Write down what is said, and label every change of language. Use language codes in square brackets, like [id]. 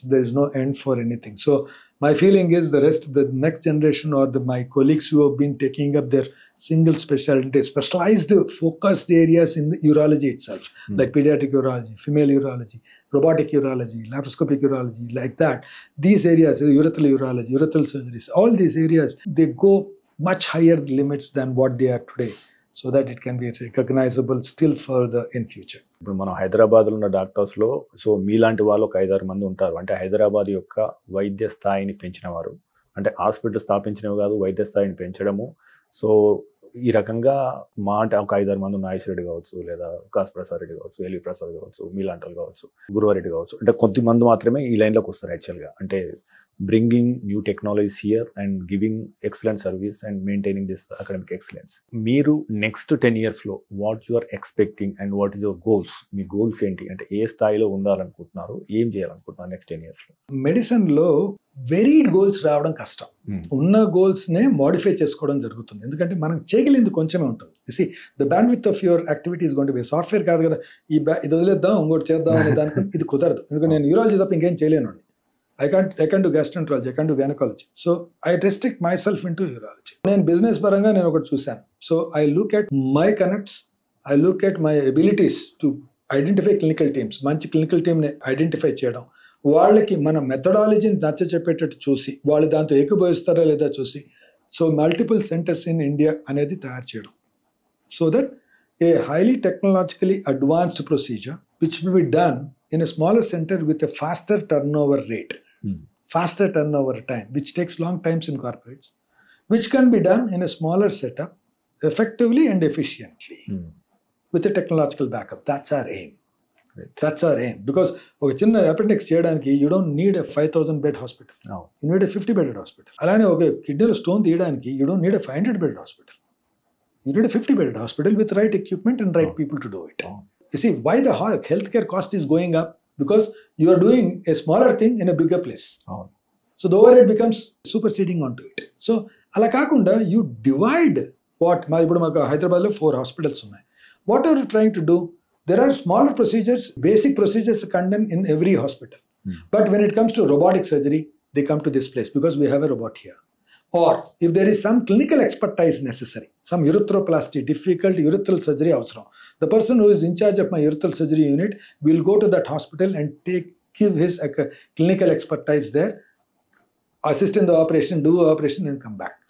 [en] There is no end for anything. So my feeling is the next generation or my colleagues who have been taking up their single specialty, specialized focused areas in the urology itself, like pediatric urology, female urology, robotic urology, laparoscopic urology, like that. These areas, urethral urology, urethral surgeries, all these areas, they go much higher limits than what they are today, so that it can be recognizable still further in future. [te] ఇప్పుడు మనం హైదరాబాద్లో ఉన్న డాక్టర్స్లో so మీలాంటి వాళ్ళు ఒక 5-6 మంది ఉంటారు. అంటే హైదరాబాద్ యొక్క వైద్య స్థాయిని పెంచిన వారు, అంటే హాస్పిటల్ స్థాపించినవి కాదు, వైద్య స్థాయిని పెంచడము. సో ఈ రకంగా అంటే ఒక 5-6 మంది నాగేశ్వర రెడ్డి కావచ్చు, లేదా కాస్ ప్రసాద్ రెడ్డి కావచ్చు, ఎల్వి ప్రసాద్ కావచ్చు, మీలాంటి వాళ్ళు కావచ్చు, గురువారెడ్డి కావచ్చు, అంటే కొంతమంది మాత్రమే ఈ లైన్లోకి వస్తారు యాక్చువల్గా. [en] అంటే bringing new technologies here and giving excellent service and maintaining this academic excellence. మీరు next 10 yearsలో what you are expecting and what is your goals? [te] మీ goals ఏంటి? అంటే ఏ స్థాయిలో ఉండాలనుకుంటున్నారు, ఏం చేయాలనుకుంటున్నారు నెక్స్ట్ 10 yearsలో? మెడిసిన్లో వెరీడ్ గోల్స్ రావడం కష్టం. ఉన్న గోల్స్నే మోడిఫై చేసుకోవడం జరుగుతుంది. ఎందుకంటే మనం చేయగలిగింది కొంచెమే ఉంటుంది. [en] the bandwidth of your activity is going to be software [te] కాదు కదా, ఇది వదిలేద్దాం ఇంకోటి చేద్దాం అనే దానికి ఇది కుదరదు. ఎందుకంటే నేను యూరాలజీ తప్ప ఇంకేం చేయలేను. [en] I can't do gastroenterology, I can't do gynecology. So I restrict myself into urology. [te] నేను బిజినెస్ పరంగా నేను ఒకటి చూశాను. [en] So I look at my connects, I look at my abilities to identify clinical teams. [te] మంచి clinical టీమ్ని identify చేయడం, వాళ్ళకి మన మెథడాలజీని నచ్చ చెప్పేటట్టు చూసి వాళ్ళు దాంతో ఏకీభవిస్తారా లేదా చూసి, so [en] multiple centres in India [te] అనేది తయారు చేయడం. [en] So that a highly technologically advanced procedure which will be done in a smaller center with a faster turnover rate, faster turnover time, which takes long times in corporates, which can be done in a smaller setup effectively and efficiently with a technological backup. That's our aim. Right. That's our aim. Because [te] ఒక చిన్న appendix చేయడానికి [en] you don't need a 5,000 bed hospital. No. You need a 50 bedded hospital. [te] అలానే ఒక కిడ్నీలో stone తీయడానికి [en] you don't need a 500 bedded hospital. You need a 50 bedded hospital with right equipment and right people to do it. You see, why the healthcare cost is going up? Because you are doing a smaller thing in a bigger place. So the overhead becomes superseding on to it. So అలా కాకుండా you divide what [te] ఇప్పుడు మాకు హైదరాబాద్లో 4 hospitals ఉన్నాయి. [en] What are you trying to do? There are smaller procedures, basic procedures conducted in every hospital. But when it comes to robotic surgery, they come to this place because we have a robot here. Or if there is some clinical expertise necessary, some urethroplasty, difficult urethral surgery avasram, the person who is in charge of my urethral surgery unit will go to that hospital and give his clinical expertise there, assist in the operation, do operation and come back.